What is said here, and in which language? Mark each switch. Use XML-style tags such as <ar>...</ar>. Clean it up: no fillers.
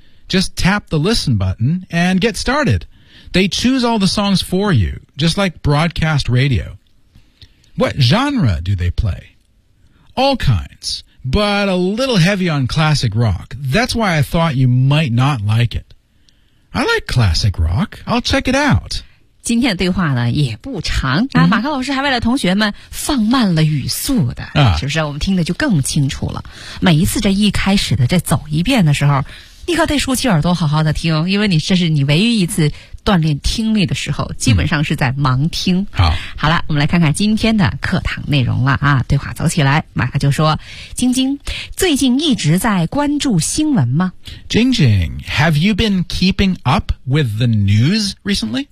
<en>Just tap the listen button and get started. They choose all the songs for you, just like broadcast radio. What genre do they play? All kinds, but a little heavy on classic rock. That's why I thought you might not like it. I like classic rock. I'll check it out.</en> <zh>今天的对话呢也不长、啊 mm-hmm. 马克老师还为了同学们放慢了语速的、 uh. 是不是我们听得就更清楚了。每一次这一开始的这走一遍的时候你可得竖起耳朵好好的听，因为你这是你唯一一次锻炼听力的时候，基本上是在盲听。好了，我们来看看今天的课堂内容了啊。对话走起来，马克就说：“晶晶，最近一直在关注新闻吗？”</zh> <en>晶晶 ，Have you been keeping up with the news recently？</en>